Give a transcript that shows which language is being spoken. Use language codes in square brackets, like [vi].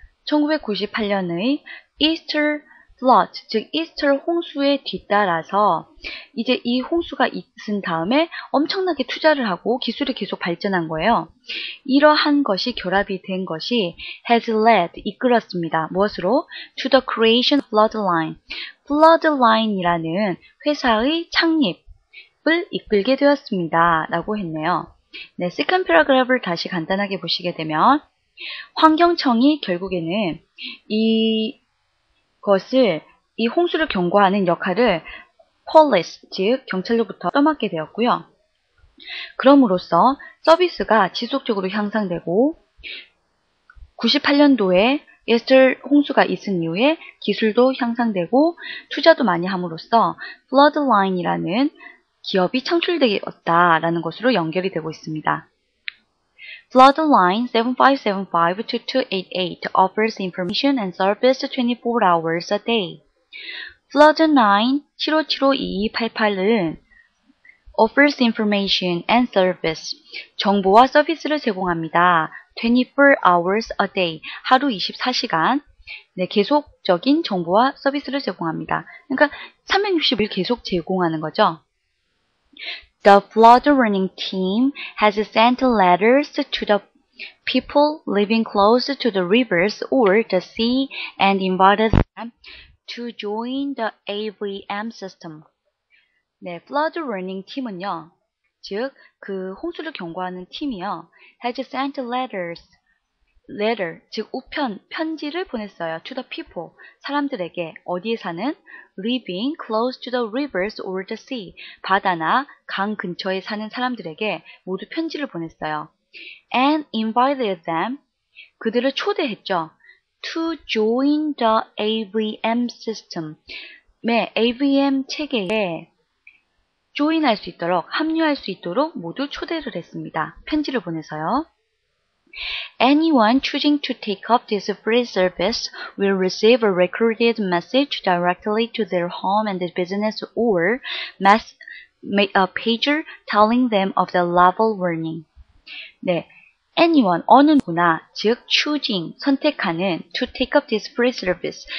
[ko] 1998년의 Easter flood, 즉 이스터 홍수에 뒤따라서 이제 이 홍수가 있은 다음에 엄청나게 투자를 하고 기술이 계속 발전한 거예요. 이러한 것이 결합이 된 것이 [en] has led, [ko] 이끌었습니다. 무엇으로? [en] To the creation of floodline. [ko] floodline이라는 회사의 창립을 이끌게 되었습니다. 라고 했네요. 네, second paragraph를 다시 간단하게 보시게 되면 환경청이 결국에는 이 홍수를 경고하는 역할을 police, 즉 경찰로부터 떠맡게 되었고요. 그럼으로써 서비스가 지속적으로 향상되고 98년도에 에스터 홍수가 있은 이후에 기술도 향상되고 투자도 많이 함으로써 floodline이라는 기업이 창출되었다라는 것으로 연결이 되고 있습니다. [en] Floodline 7575-2288 offers information and service 24 hours a day. Floodline 7575-2288은 offers information and service, [ko] 정보와 서비스를 제공합니다. [en] 24 hours a day, [ko] 하루 24시간, 네, 계속적인 정보와 서비스를 제공합니다. 그러니까 360일 계속 제공하는 거죠. [en] The flood warning team has sent letters to the people living close to the rivers or the sea and invited them to join the AVM system. [ko] 네, flood warning 팀은요, 즉 그 홍수를 경고하는 팀이요, [en] has sent letter, [ko] 즉 우편, 편지를 보냈어요. [en] To the people, [ko] 사람들에게, 어디에 사는? [en] Living close to the rivers or the sea, [ko] 바다나 강 근처에 사는 사람들에게 모두 편지를 보냈어요. [en] And invited them, [ko] 그들을 초대했죠. [en] To join the AVM system, 네, [ko] AVM 체계에 join할 수 있도록, 합류할 수 있도록 모두 초대를 했습니다. 편지를 보내서요. [en] Anyone choosing to take up this free service will receive a recorded message directly to their home and business or a pager telling them of the level warning. 네, anyone, [ko] 어느 누구나, [en] 즉 choosing, [ko] 선택하는 [en] to take up this free service.